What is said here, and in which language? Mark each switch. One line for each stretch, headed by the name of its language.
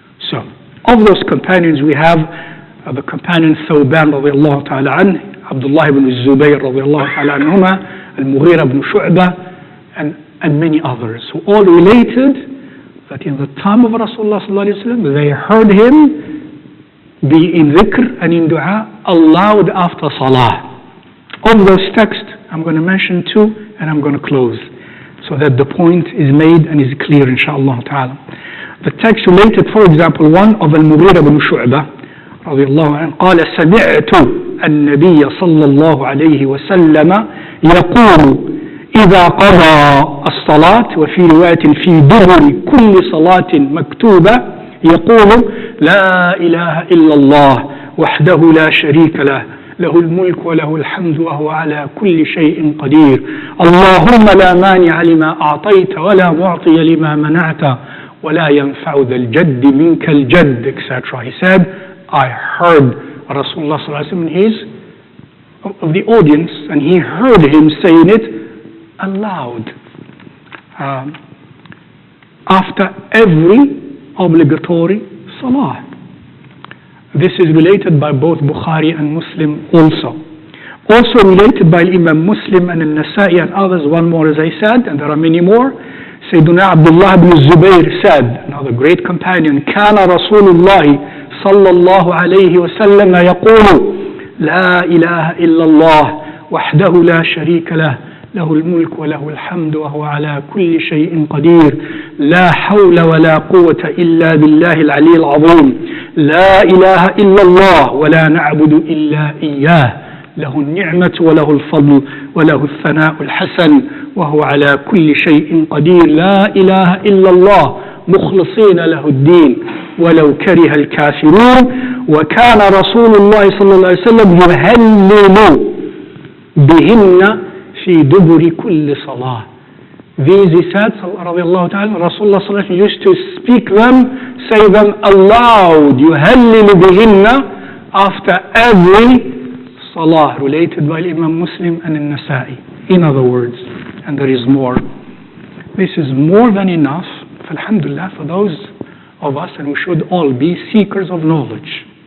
English: So, of those companions we have the companion Thawban radiallahu ta'ala anh, Abdullah ibn Zubayr radiallahu ta'ala anhuma, Al-Mughira ibn Shu'bah, and many others who all related that in the time of Rasulullah sallallahu alaihi wasallam they heard him be in dhikr and in dua aloud after salah. Of those texts I'm going to mention 2 and I'm going to close so that the point is made and is clear inshaAllah ta'ala. The text related, for example, one of Al-Mughira ibn Shu'bah
Arabic: رضي الله عنه قال سمعت النبي صلى الله عليه وسلم يقول إذا قضى الصلاة وفي رواية في دبر كل صلاة مكتوبة يقول لا إله إلا الله وحده لا شريك له له الملك وله الحمد وهو على كل شيء قدير اللهم لا مانع لما أعطيت ولا معطي لما منعت ولا ينفع ذا الجد منك الجد
English: etc. He said, I heard Rasulullah sallallahu alaihi wasallam of the audience, and he heard him saying it aloud after every obligatory salah. This is related by both Bukhari and Muslim also. Also related by Imam Muslim and Al-Nasa'i and others, one more as I said, and there are many more. Sayyiduna Abdullah ibn Zubayr said, another great companion,
Arabic: كان رسول الله صلى الله عليه وسلم يقول لا إله إلا الله وحده لا شريك له له الملك وله الحمد وهو على كل شيء قدير لا حول ولا قوة إلا بالله العلي العظيم لا إله إلا الله ولا نعبد إلا إياه له النعمة وله الفضل وله الثناء الحسن وهو على كل شيء قدير لا إله إلا الله مخلصين له الدين ولو كره الكافرون وكان رسول الله صلى الله عليه وسلم يهلل بهن في دبر كل صلاة.
English: These he said,
Arabic: رضي الله تعالى,
English: Rasulullah صلى الله عليه وسلم used to speak them, say them aloud,
Arabic: يهلل بهن
English: after every salah, related by Imam Muslim and Al-Nasa'i. In other words, and there is more. This is more than enough, alhamdulillah, for those of us, and we should all be seekers of knowledge.